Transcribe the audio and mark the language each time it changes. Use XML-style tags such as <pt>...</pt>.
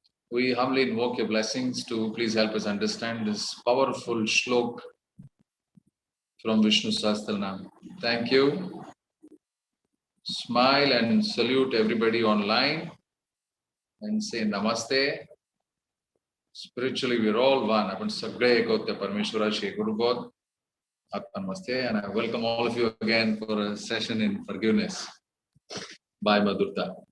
<en>We humbly invoke your blessings to please help us understand this powerful shlok from Vishnu Sahasranam. Thank you. Smile and salute everybody online and say namaste. Spiritually we're all one.</en> <mr>आपण सगळे एक आहोत त्या परमेश्वराशी एकरूप आहोत.</mr> <en>Namaste, and I welcome all of you again for a session in forgiveness by Madhurta.</en>